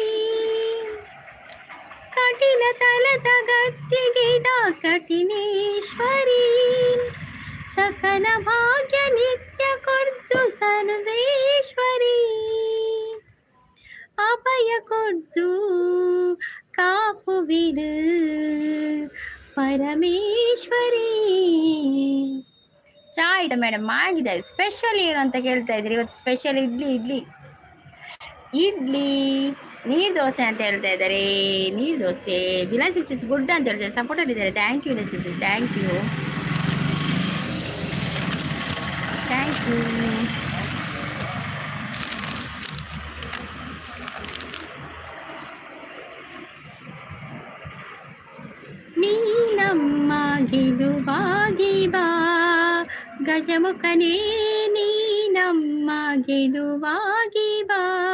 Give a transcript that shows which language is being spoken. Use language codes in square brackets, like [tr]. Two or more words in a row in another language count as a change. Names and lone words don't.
[tcy] ಕಠಿಣ ತಲದ ಗತ್ತಿಗಿದ ಕಠಿಣೇಶ್ವರಿ, ಸಕಲ ಭಾಗ್ಯ ನಿತ್ಯ ಕೊರ್ದು ಸರ್ವೇಶ್ವರಿ, ಅಭಯ ಕೊರ್ದು ಕಾಪುವಿರು ಪರಮೇಶ್ವರಿ. [kn] ಚಾ ಆಯ್ತಾ ಮೇಡಮ್? ಆಗಿದೆ. ಸ್ಪೆಷಲ್ ಏನು ಅಂತ ಕೇಳ್ತಾ ಇದ್ರಿ. ಇವತ್ತು ಸ್ಪೆಷಲ್ ಇಡ್ಲಿ ನೀರು ದೋಸೆ ಅಂತ ಹೇಳ್ತಾ ಇದ್ದಾರೆ. ನೀರು ದೋಸೆ. ವಿಲಾಸಿಸಿಸ್ ಗುಡ್ ಅಂತ ಹೇಳ್ತಾರೆ, ಸಪೋರ್ಟಲ್ಲಿ ಇದ್ದಾರೆ. [en] thank you [kn] ವಿಲಾಸಿಸಿಸ್, [en] thank you. [kn] ನೀ ನಮ್ಮ ಗೆಲುವಾಗಿ ಬಾ ಗಜಮುಖನೇ, ನೀ ನಮ್ಮ ಗೆಲುವಾಗಿ ಬಾ,